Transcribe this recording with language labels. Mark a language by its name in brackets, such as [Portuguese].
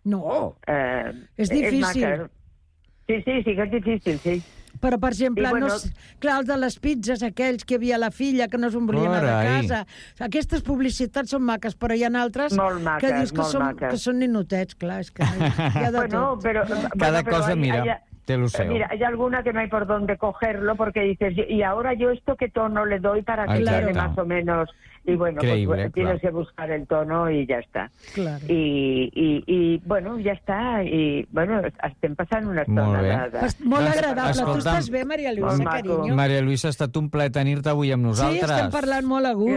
[Catalan] No, és difícil. Sí, que és difícil, sí. Però, per exemple, els de les pizzas, aquells que hi havia la filla, que no se'n volia anar a casa... Aquestes publicitats són maques, però hi ha altres maques, que dius que són ninotets, clar, és que hi ha de bueno, tot. Però, cada bueno, cosa, però, mira... [Spanish] Mira, hay alguna que no hay por dónde cogerlo porque dices, y ahora yo esto qué tono le doy para que quede más o menos. Y bueno, creíble, pues tienes que buscar el tono y ya está. Claro. Y bueno, ya está. Y bueno, estén pasando unas tonadas. [Catalan] bé. Molt agradable. Escolta, tu estàs bé, Maria Luisa, cariño? Maria Luisa, ha estat un plaer tenir-te avui amb nosaltres. Sí, estem parlant molt a gust.